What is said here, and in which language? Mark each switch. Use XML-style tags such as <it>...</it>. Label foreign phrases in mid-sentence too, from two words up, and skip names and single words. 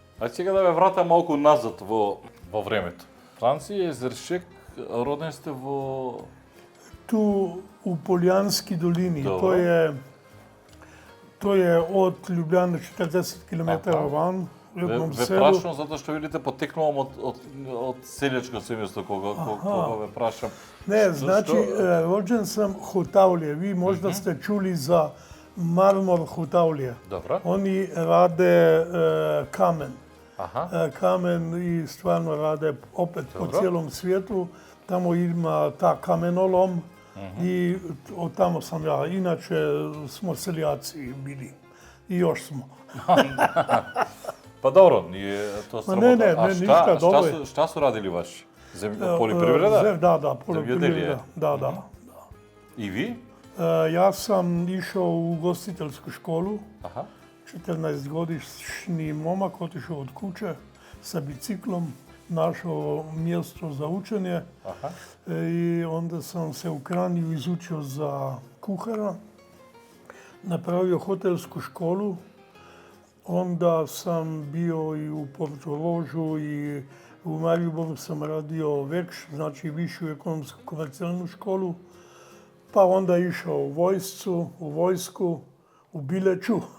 <mk>Ајде сега да ве вратам малку назад во времето. Франци Езершек, роден сте во...</mk> <hr>Tu u Poljanski dolini, Dobro. to je od Ljubljane 40 km Aha. van, u jednom</hr> <mk>Ве</mk> <hr>selu.</hr> <mk>прашам затоа што видите потекнувам од селјачко семејство кога ве прашам.</mk> <hr>Ne, Što- znači, što- rođen sam Hotavlje. Vi možda ste čuli za Marmor Hotavlje. Dobro. Oni rade kamen.</hr> <mk>Аха.</mk> <hr>Kamen i stvarno rade opet po Dobro. cijelom svijetu. Tamo ima ta kamenolom i od tamo sam ja. Inače smo seljaci bili i još smo.</hr> <mk>Па добро, ние тоа Ма не, срамота. не, ништа, добро е.</mk> <sr>Шта су радили ваши? Полипривреда?</sr> <hr>Da, poljoprivreda. Da.</hr> <mk>И ви?</mk> <hr>Ja sam išao u ugostiteljsku školu.</hr> <mk>Аха.</mk> <hr>14-godišnji momak otišao od kuće sa biciklom, našao mjesto za učenje</hr> <mk>Аха.</mk> <hr>i onda sam se u Kranju izučio za kuhara, napravio hotelsku školu, onda sam bio i u Portoložu i u Mariboru sam radio vekš, znači višu ekonomsku komercijalnu školu, pa onda išao u vojsku, u Bileću.</hr>